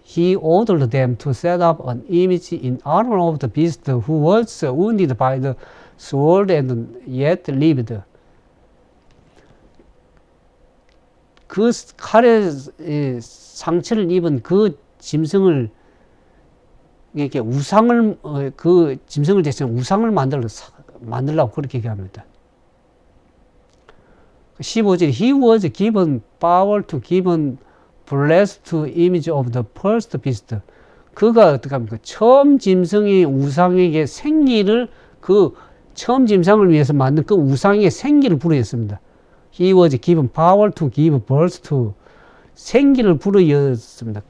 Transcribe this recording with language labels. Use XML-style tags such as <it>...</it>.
<en>He ordered them to set up an image in honor of the beast who was wounded by the sword and yet lived.</en> <ko>그 칼의 상처를 입은 그 짐승을 이렇게 우상을 그 짐승을 대신 우상을 만들라고 그렇게 얘기합니다.</ko> <en>15절 He was given power to give bless to image of the first beast.</en> <ko>그가 어떻게 합니까? 처음 짐승이 우상에게 생기를 그 처음 짐승을 위해서 만든 그 우상에게 생기를 부여했습니다.</ko> <en>He was given power to give birth to</en> <ko>생기를 불어였습니다.</ko>